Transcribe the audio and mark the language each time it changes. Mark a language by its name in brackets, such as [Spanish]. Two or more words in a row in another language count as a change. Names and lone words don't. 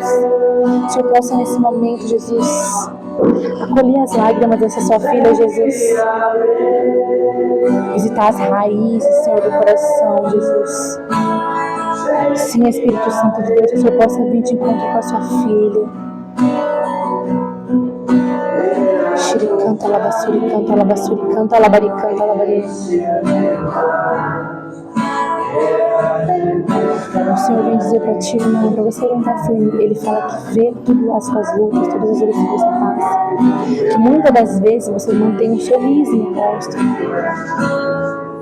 [Portuguese] Que o Senhor possa nesse momento, Jesus, acolher as lágrimas dessa sua filha, Jesus. Visitar as raízes, Senhor, do coração, Jesus. Sim, Espírito Santo de Deus, que o Senhor possa vir de encontro com a sua filha. Canta, alabassuri, canta, alabassuri, canta, alabari, canta, alabari. O Senhor vem dizer para ti, irmão, para você aguentar firme. Ele fala que vê tudo as suas lutas, todas as lutas que você passa. Que muitas das vezes você mantém um sorriso no rosto.